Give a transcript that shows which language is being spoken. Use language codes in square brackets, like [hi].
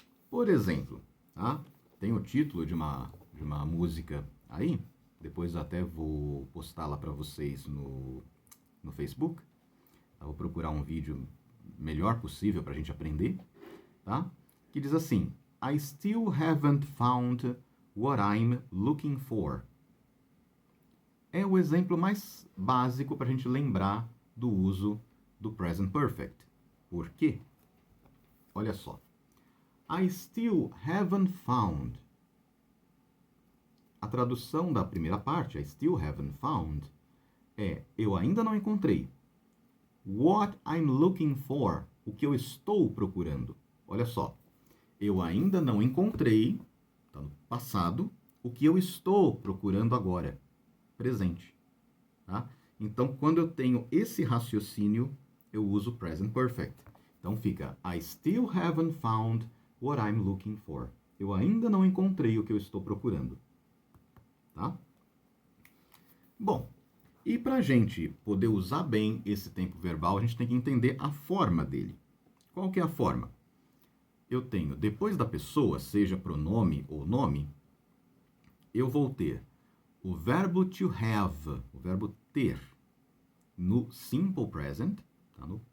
[pt] Por exemplo, tá? Tem o título de uma música aí, depois eu até vou postá-la para vocês no Facebook. Eu vou procurar um vídeo melhor possível para a gente aprender, tá? Que diz assim: [en] I still haven't found what I'm looking for. [pt] É o exemplo mais básico para a gente lembrar do uso do present perfect. Por quê? Olha só. [en] I still haven't found. [pt] A tradução da primeira parte, I still haven't found, é eu ainda não encontrei. [en] What I'm looking for, [pt] o que eu estou procurando. Olha só, eu ainda não encontrei, está no passado, o que eu estou procurando agora, presente. Tá? Então, quando eu tenho esse raciocínio, eu uso present perfect. Então fica, [en] I still haven't found what I'm looking for. [pt] Eu ainda não encontrei o que eu estou procurando. Tá? Bom, e para a gente poder usar bem esse tempo verbal, a gente tem que entender a forma dele. Qual que é a forma? Eu tenho, depois da pessoa, seja pronome ou nome, eu vou ter o verbo to have, o verbo ter, no simple present, tá?